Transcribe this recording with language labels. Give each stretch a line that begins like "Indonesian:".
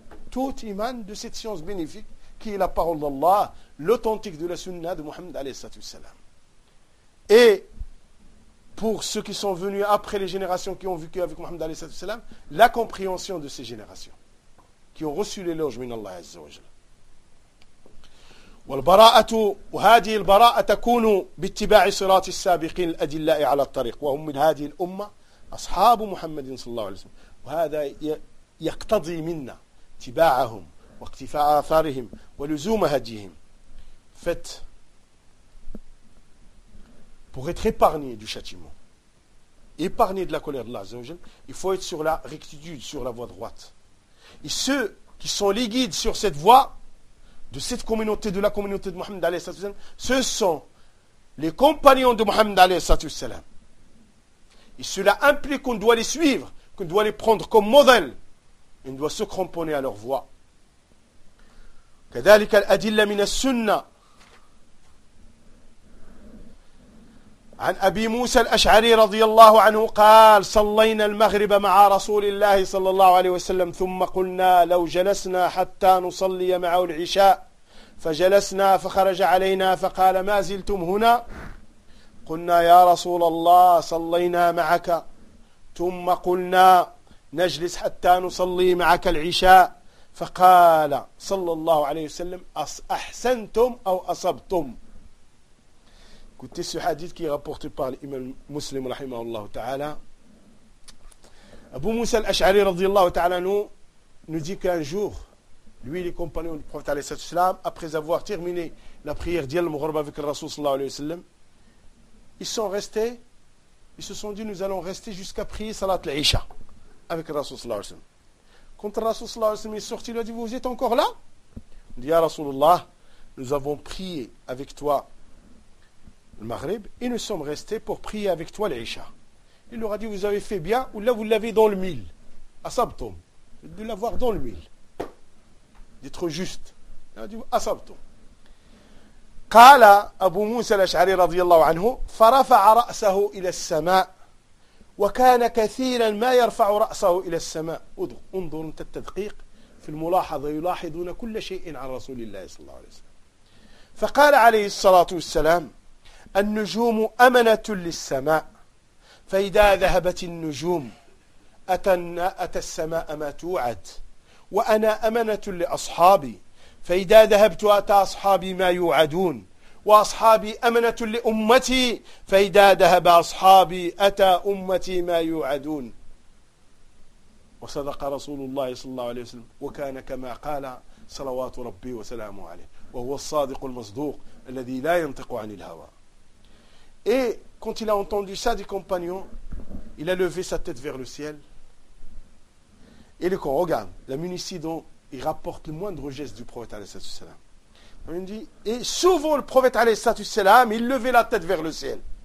French: Tout émane de cette science bénéfique qui est la parole d'Allah, l'authentique de la sunna de Mohammed alayhi salatu wasalam. Et pour ceux qui sont venus après les générations qui ont vécu avec Mohammed alayhi salatu wasalam, la compréhension de ces générations qui ont reçu l'éloge min Allah azza wa jalla.
Arabic: والبراءة وهذه البراءة تكون باتباع صراط السابقين الأدلاء على الطريق وهم من هذه الأمة أصحاب محمد صلى الله عليه وسلم وهذا يقتضي منا اتباعهم واقتفاء آثارهم ولزوم هديهم فت
French: pour être épargné du châtiment, épargné de la colère d'Allah Azza wa Jalla, il faut être sur la rectitude, sur la voie droite. Et ceux qui sont les guides sur cette voie de cette communauté, de la communauté de Mohammed alayhi salatu wasalam, ce sont les compagnons de Mohammed alayhi salatu wasalam. Et cela implique qu'on doit les suivre, qu'on doit les prendre comme modèle. On doit se cramponner à leur voix.
Arabic: كذلك الأدلة من السنة عن أبي موسى الأشعري رضي الله عنه قال صلينا المغرب مع رسول الله صلى الله عليه وسلم ثم قلنا لو جلسنا حتى نصلي معه العشاء فجلسنا فخرج علينا فقال ما زلتم هنا قلنا يا رسول الله صلينا معك ثم قلنا نجلس حتى نصلي معك العشاء. فقال صلى الله عليه وسلم أحسنتم أو أصبتم.
French: Écoutez ce hadith qui est rapporté par l'imam Muslim رحمه الله تعالى. Abu Musa al-Ash'ari رضي الله تعالى nous dit qu'un jour, lui et les compagnons du prophète, après avoir terminé la prière d'Yal Mughrab avec le Rasul sallallahu alayhi wa sallam, ils sont restés, ils se sont dit, nous allons rester jusqu'à prier Salat al-Isha avec le Rasul sallallahu alayhi wa sallam. Quand le Rasul sallallahu alayhi wa sallam est sorti, il lui a dit, vous êtes encore là? Il dit, ya Rasulullah, nous avons prié avec toi le Maghrib et nous sommes restés pour prier avec toi l'Isha. Il leur a dit, vous avez fait bien, ou là vous l'avez dans le mille, asabtum, de l'avoir dans le mille, d'être juste. Il a dit, asabtum.
Arabic: قال أبو موسى الأشعري رضي الله عنه فرفع رأسه إلى السماء وكان كثيرا ما يرفع رأسه إلى السماء. انظر انت التدقيق في الملاحظة، يلاحظون كل شيء عن رسول الله صلى الله عليه وسلم. فقال عليه الصلاة والسلام النجوم أمنة للسماء، فإذا ذهبت النجوم أتى السماء ما توعد، وأنا أمنة لأصحابي، فإذا ذهبت أتى أصحابي ما يوعدون، وأصحابي أمنة لأمتي، فإذا ذهب أصحابي أتى أمتي ما يوعدون. وصدق رسول الله صلى الله عليه وسلم وكان كما قال صلوات ربي وسلامه عليه، وهو الصادق المصدوق الذي لا ينطق عن الهوى.
French: Et quand il a entendu ça des compagnons, il a levé sa tête vers le ciel. Et le Coran, la minutie dont il rapporte le moindre geste du prophète alayhi salam. On dit, et souvent le prophète alayhi salam, il levait la tête vers le ciel.